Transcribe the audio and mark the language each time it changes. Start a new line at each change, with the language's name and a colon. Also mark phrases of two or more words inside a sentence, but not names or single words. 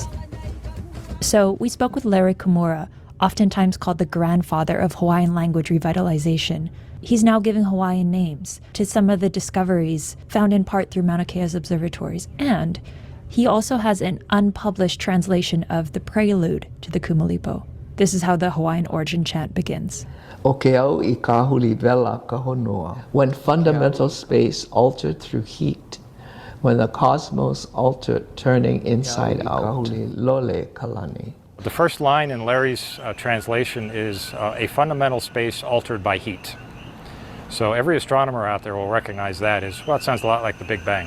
English: So we spoke with Larry Kimura, oftentimes called the grandfather of Hawaiian language revitalization. He's now giving Hawaiian names to some of the discoveries found in part through Mauna Kea's observatories, and he also has an unpublished translation of the prelude to the kumalipo. This is how the Hawaiian origin chant begins.
Hawaiian: O ke au I ka huli vela ka honua.
English: When fundamental space altered through heat, when the cosmos altered turning inside out,
Hawaiian: lole kalani.
English: The first line in Larry's translation is a fundamental space altered by heat. So every astronomer out there will recognize that as, well, it sounds a lot like the Big Bang.